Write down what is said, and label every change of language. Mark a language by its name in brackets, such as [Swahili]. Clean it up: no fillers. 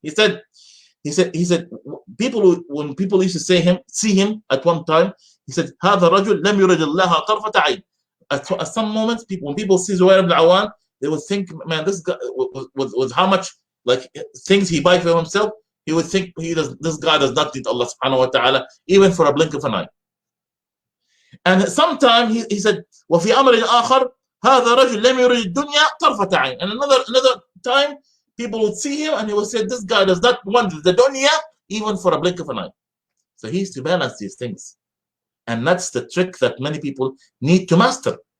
[English] He said, when people used to see him at one time, he said, [Arabic] هذا رجل لم يرد الله طرفة عين. [English] At some moments, when people see Zubair ibn al-Awwam, they would think, man, this guy with how much like things he buys for himself, he would think this guy does not need Allah subhanahu wa ta'ala even for a blink of an eye. And sometime he said, [Arabic] وفي أمر آخر هذا رجل لم يرد الدنيا طرفة عين. [English] And another time, people would see him and he would say, this guy does not want the dunya even for a blink of an eye. So he used to balance these things. And that's the trick that many people need to master.